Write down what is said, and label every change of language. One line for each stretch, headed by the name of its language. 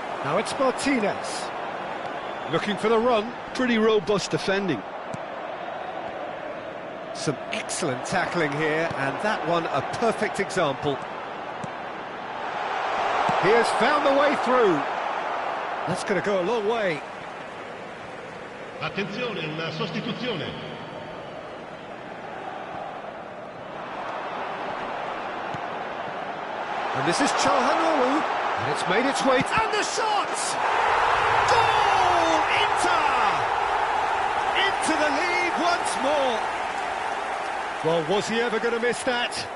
English: Now it's Martinez. Looking for the run. Pretty robust defending. Some excellent tackling here, and that one a perfect example. He has found the way through. That's going to go a long way.
Italian: Attenzione, una sostituzione.
English: And this is Çalhanoğlu, and it's made its way, and the shot! Goal! Inter! Into the lead once more. Well, was he ever going to miss that?